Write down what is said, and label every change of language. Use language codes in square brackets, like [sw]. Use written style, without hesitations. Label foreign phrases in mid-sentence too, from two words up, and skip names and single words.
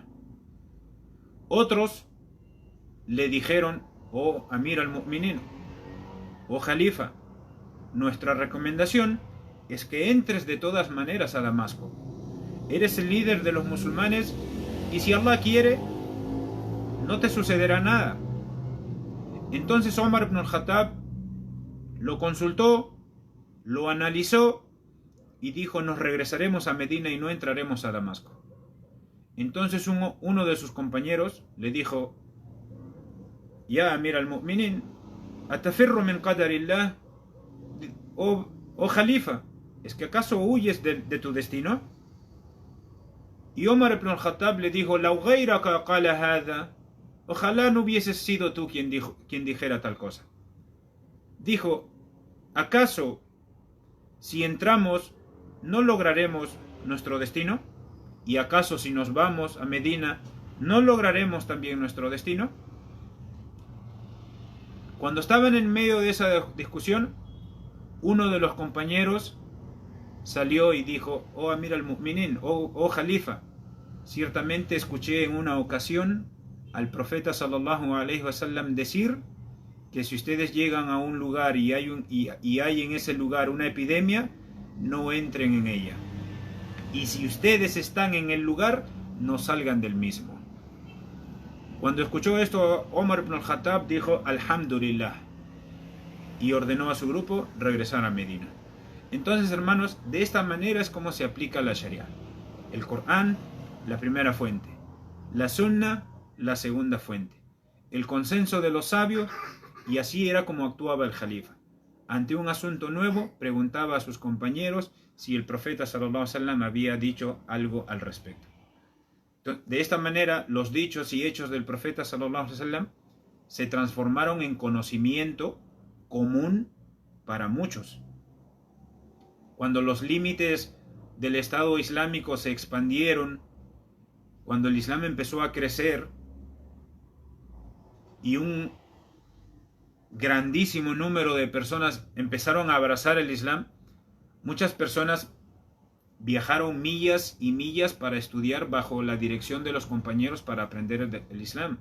[es] Otros le dijeron: oh [ar] أمير المؤمنين, [es] oh Jalifa, nuestra recomendación es que entres de todas maneras a Damasco. Eres el líder de los musulmanes y si Allah quiere, no te sucederá nada. Entonces Omar ibn al-Khattab lo consultó, lo analizó y dijo: nos regresaremos a Medina y no entraremos a Damasco. Entonces uno de sus compañeros le dijo: [ar] يا أمير المؤمنين أتفر من قدر الله, [es] oh Jalifa, ¿es que acaso huyes de tu destino? Y Omar ibn al-Khattab le dijo: [ar] "لو غيرك قال هذا", [es] ojalá no hubieses sido tú quien dijera tal cosa. Dijo: ¿acaso si entramos no lograremos nuestro destino? ¿Y acaso si nos vamos a Medina no lograremos también nuestro destino? Cuando estaban en medio de esa discusión, uno de los compañeros salió y dijo: oh [ar] أمير المؤمنين, [es] oh Jalifa, ciertamente escuché en una ocasión al profeta [ar] صلى الله عليه وسلم [es] decir que si ustedes llegan a un lugar y hay en ese lugar una epidemia, no entren en ella. Y si ustedes están en el lugar, no salgan del mismo. Cuando escuchó esto, Omar ibn al-Khattab dijo: Alhamdulillah, y ordenó a su grupo regresar a Medina. Entonces, hermanos, de esta manera es como se aplica la Sharia. El Corán, la primera fuente; la Sunna, la segunda fuente; el consenso de los sabios, y así era como actuaba el jalifa. Ante un asunto nuevo, preguntaba a sus compañeros si el profeta [ar] صلى الله عليه وسلم [es] había dicho algo al respecto. De esta manera, los dichos y hechos del profeta [ar] صلى الله عليه وسلم [es] se transformaron en conocimiento común para muchos. Cuando los límites del Estado Islámico se expandieron, cuando el Islam empezó a crecer y un grandísimo número de personas empezaron a abrazar el Islam, muchas personas viajaron millas y millas para estudiar bajo la dirección de los compañeros para aprender el Islam.